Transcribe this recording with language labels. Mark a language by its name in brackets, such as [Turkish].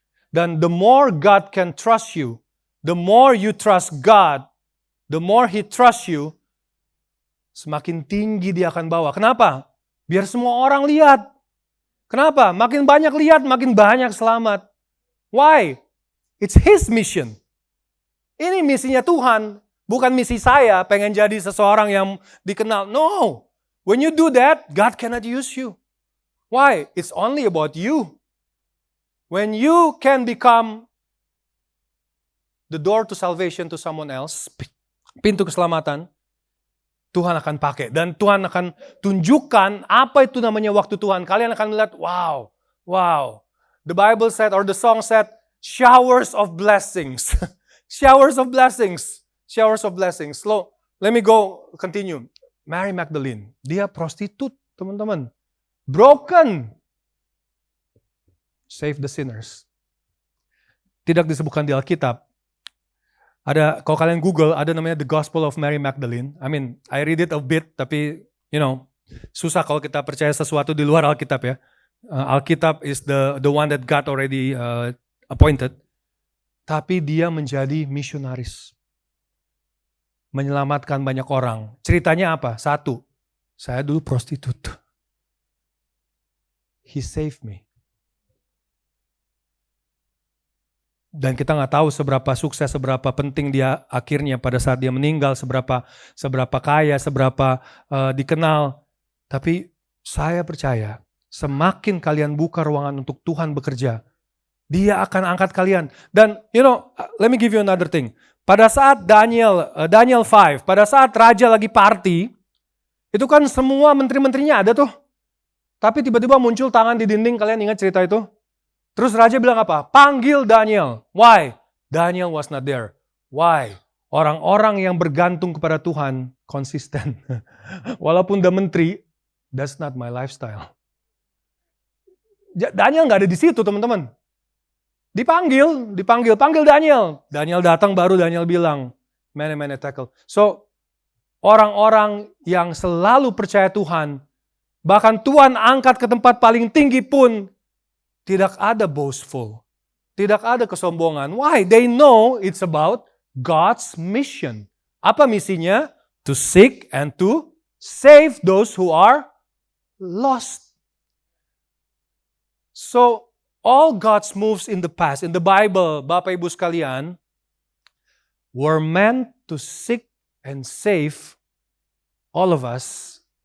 [English] Dan the more God can trust you, the more you trust God, the more He trusts you, [Indonesian] semakin tinggi dia akan bawa. Kenapa? Biar semua orang lihat. Kenapa? Makin banyak lihat, makin banyak selamat. Why? [English] It's His mission. [Indonesian] Ini misinya Tuhan, bukan misi saya pengen jadi seseorang yang dikenal. [English] No. When you do that, God cannot use you. Why? It's only about you. When you can become the door to salvation to someone else, [Indonesian] pintu keselamatan, Tuhan akan pakai. Dan Tuhan akan tunjukkan apa itu namanya waktu Tuhan. Kalian akan melihat, wow. [English] The Bible said, or the song said, showers of blessings. Showers of blessings. Showers of blessings. Slow. Let me go, continue. Mary Magdalene, [Indonesian] dia prostitut, teman-teman. [English] Broken. Save the sinners. [Indonesian] Tidak disebutkan di Alkitab. Ada, kalau kalian Google, ada namanya The Gospel of Mary Magdalene. [English] I mean, I read it a bit, [Indonesian] tapi, susah kalau kita percaya sesuatu di luar Alkitab ya. [English] Alkitab is the one that God already appointed. [Indonesian] Tapi dia menjadi misionaris. Menyelamatkan banyak orang. Ceritanya apa? Satu, saya dulu prostitut. [English] He saved me. [Indonesian] Dan kita nggak tahu seberapa sukses, seberapa penting dia akhirnya pada saat dia meninggal, seberapa kaya, seberapa dikenal. Tapi Saya percaya, semakin kalian buka ruangan untuk Tuhan bekerja, Dia akan angkat kalian. [English] Dan let me give you another thing. [Indonesian] Pada saat Daniel 5, pada saat raja lagi party, itu kan semua menteri-menterinya ada tuh. Tapi tiba-tiba muncul tangan di dinding, kalian ingat cerita itu? Terus raja bilang apa? Panggil Daniel. [English] Why? Daniel was not there. Why? [Indonesian] Orang-orang yang bergantung kepada Tuhan konsisten. Walaupun udah menteri, [English] that's not my lifestyle. [Indonesian] Daniel gak ada di situ, teman-teman. Panggil Daniel. Daniel datang, baru Daniel bilang, mene tekel. So, orang-orang yang selalu percaya Tuhan, bahkan Tuhan angkat ke tempat paling tinggi pun, tidak ada boastful. Tidak ada kesombongan. Why? [English] They know it's about God's mission. [Indonesian] Apa misinya? [English] To seek and to save those who are lost. So, all God's moves in the past, in the Bible, [Indonesian] Bapak Ibu sekalian, [English] were meant to seek and save all of us.